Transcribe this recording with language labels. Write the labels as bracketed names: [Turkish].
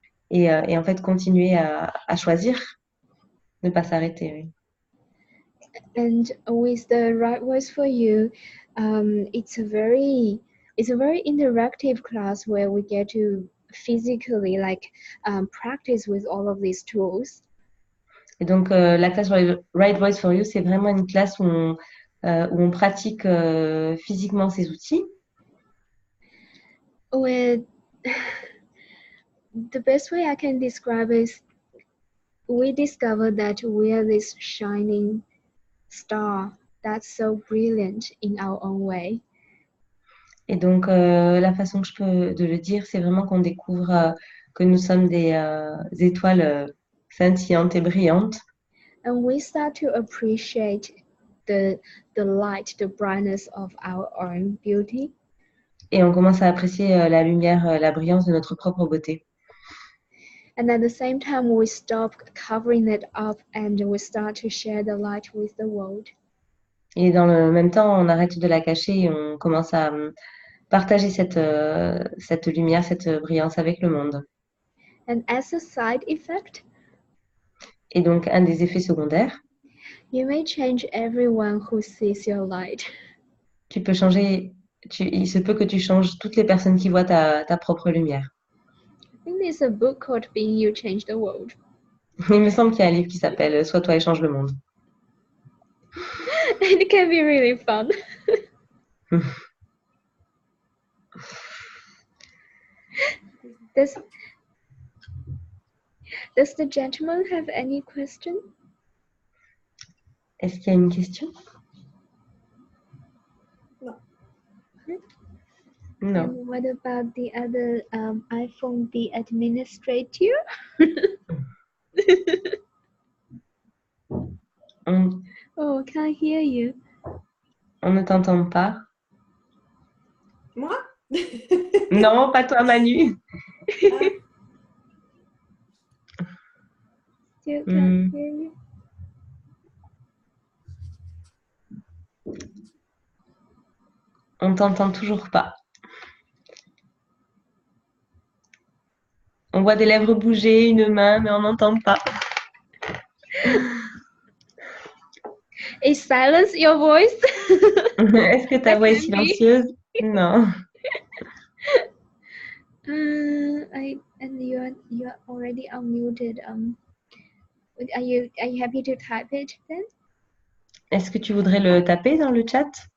[French] Et en fait, continuer à choisir, ne pas s'arrêter. Oui. [English] And with the right voice for you, it's a very interactive class where we get to physically practice with all of these tools. [French] Et donc, la classe Right Voice for You, c'est vraiment une classe où on pratique physiquement ces outils. [English] With the best way I can describe is we discover that we are this shining star that's so brilliant in our own way. [French] Et donc, la façon que je peux de le dire, c'est vraiment qu'on découvre que nous sommes des étoiles scintillantes et brillantes. [English] And we start to appreciate the light, the brightness of our own beauty. [French] Et on commence à apprécier la lumière, la brillance de notre propre beauté. [English] And at the same time, we stop covering it up and we start to share the light with the world. [French] Et dans le même temps, on arrête de la cacher et on commence à partager cette lumière, cette brillance avec le monde. [English] And as a side effect, [French] Et donc, un des effets secondaires, [English] you may change everyone who sees your light. [French] tu peux changer, il se peut que tu changes toutes les personnes qui voient ta propre lumière. [English] I think there's a book called Being You Change the World. [French] Il me semble qu'il y a un livre qui s'appelle Sois toi et change le monde. [English] It can be really fun. Does the gentleman have any question? [French] Est-ce qu'il y a une question? Non. [English] And what about the other iPhone, the administrator? Oh, can't hear you. [French] On ne t'entend pas. Moi? Non, pas toi, Manu. [English] Still can't hear you. [French] On t'entend toujours pas. On voit des lèvres bouger, une main, mais on n'entend pas. [English] Is silence your voice? [French] Est-ce que ta voix est silencieuse? Non. [English] And you're already unmuted. Are you happy to type it then? [French] Est-ce que tu voudrais le taper dans le chat?